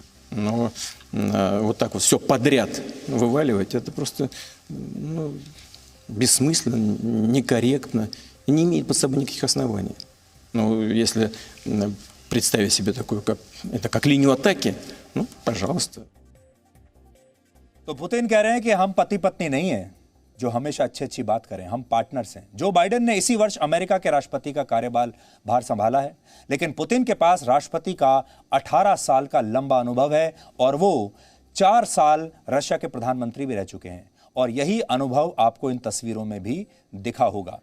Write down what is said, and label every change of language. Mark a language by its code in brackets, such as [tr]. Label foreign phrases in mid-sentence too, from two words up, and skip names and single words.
[ru] Но вот так вот все подряд вываливать, это просто бессмысленно, некорректно и не имеет под собой никаких оснований. Ну, если представить себе такую, как линию атаки, ну, пожалуйста. [hi] तो पुतिन कह रहे हैं कि हम पति पत्नी नहीं हैं जो हमेशा अच्छी बात करें, हम पार्टनर्स हैं। जो बाइडेन ने इसी वर्ष अमेरिका के राष्ट्रपति का भार संभाला है, लेकिन पुतिन के पास राष्ट्रपति का 18 साल का लंबा अनुभव है और वो 4 साल रशिया के प्रधानमंत्री भी रह चुके हैं और यही अनुभव आपको इन तस्वीरों में भी दिखा होगा।